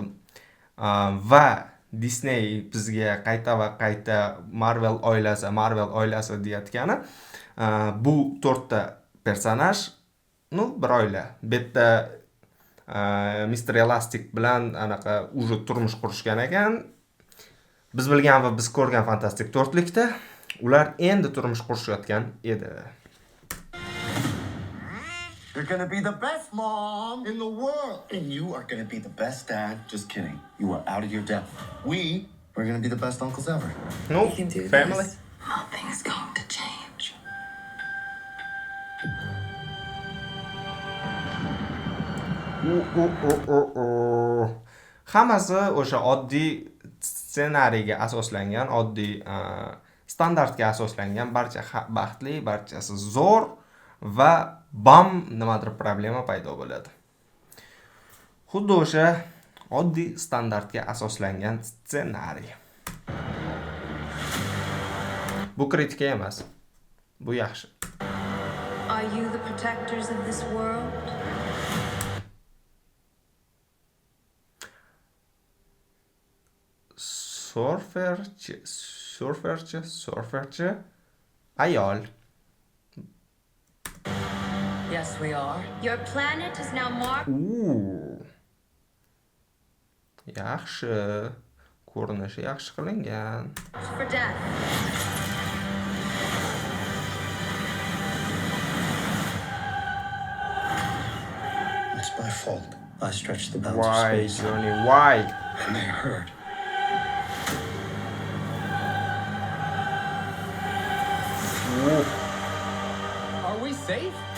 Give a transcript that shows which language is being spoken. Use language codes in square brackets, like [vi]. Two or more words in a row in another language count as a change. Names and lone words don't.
[uz] Va Disney bizga qayta va qayta Marvel oilasi deyotgani, bu 4 ta personaj, bir oila. Bitta Mr. Elastic bilan anaqa уже turmush qurishgan ekan. Biz bilgan va biz ko'rgan Fantastik 4likda ular endi turmush qurishayotgan edi. [en] You're gonna be the best mom in the world. And you are gonna be the best dad. Just kidding. You are out of your depth. We're gonna be the best uncles ever. We can do Family. this. Nothing's going to change. [uz] Hammasi o'sha oddiy ssenariyga asoslangan, oddiy standartga asoslangan, barcha baxtli, barchasi zo'r va bam nimadir problema paydo bo'ladi. Xuddi o'sha oddiy standartga asoslangan ssenariy. Bu kritika emas. Bu yaxshi. [en] Are you the protectors of this world? [uz] Surferchi ayol. [en] Yes, we are. Your planet is now marked [uz] Yaxshi. Ko'rinishi yaxshi qilingan. [en] for death. It's my fault. I stretched the bounds of Why, space. Johnny? Why? And they hurt. Are we safe?